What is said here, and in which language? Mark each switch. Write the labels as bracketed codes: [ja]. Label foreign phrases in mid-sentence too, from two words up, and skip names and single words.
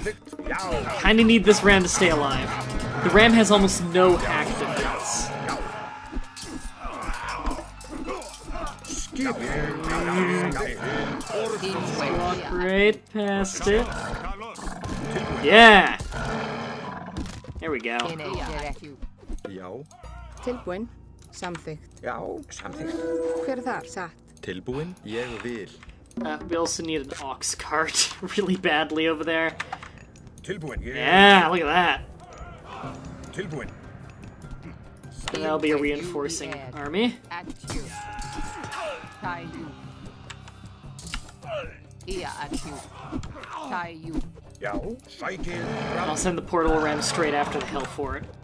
[en] Kinda need this ram to stay alive. The ram has almost no hack defense. Walk right past it. Yeah! There we go. [is] Tilbúin. Samþykkt. Samþykkt. Hver það? Satt. Tilbúin? Ég vil. [en] We also need an ox cart really badly over there. [is] Tilbúin. [en] Yeah, look at that. [is] Tilbúin. [en] And that'll be a reinforcing army. I'll send the portal ram straight after the hill fort.